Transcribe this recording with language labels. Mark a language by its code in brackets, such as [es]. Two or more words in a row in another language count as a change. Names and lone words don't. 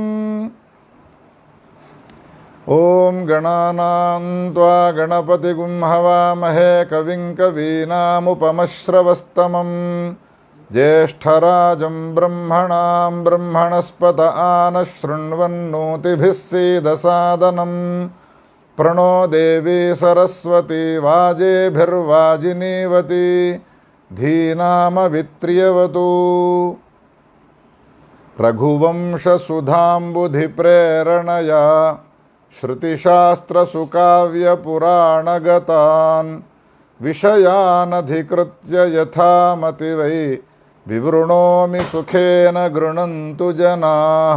[sa] ఓం గణానాం త్వా గణపతిగుం హవామహే కవిం కవీనాముపమశ్రవస్తమం. జ్యేష్ఠరాజం బ్రహ్మణాం బ్రహ్మణస్పత ఆనశృణ్వన్నోతిభిः सीदसादनं. प्रणो देवी सरस्वती वाजेभिर्वाजिनीवती धीनामवित्र्यवतु. रघुवंशसुधाम्बुधिप्रेरणया श्रुतिशास्त्रसुकाव्यपुराणगतान् विषयानधिकृत्य यथामति वै विवृणोमि सुखेन गृह्णन्तु जनाः.